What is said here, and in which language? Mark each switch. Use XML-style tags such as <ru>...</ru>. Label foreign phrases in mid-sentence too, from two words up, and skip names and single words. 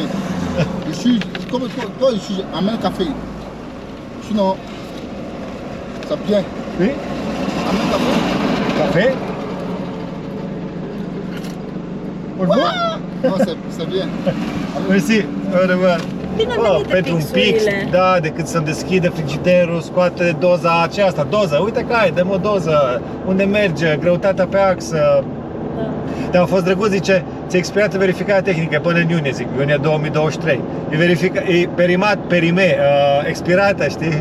<fr>Je suis comme toi, je suis. Amène le café. Sinon, ça vient. Oui, Amène le café. café. Bonjour. Non, c'est bien. Mersi, au revoir.</fr> <ro>Bine Oh, venite pentru un pix, pixurile. da, decât să-mi deschide frigiderul, scoate doza aceasta, doză, uite că ai, dăm o doză, unde merge, greutatea pe axă. Da. Dar a fost drăguț, zice, ți-a expirat verificarea tehnică până în iunie, zic, iunie 2023. E perimat, perime, expirată, știi?</ro>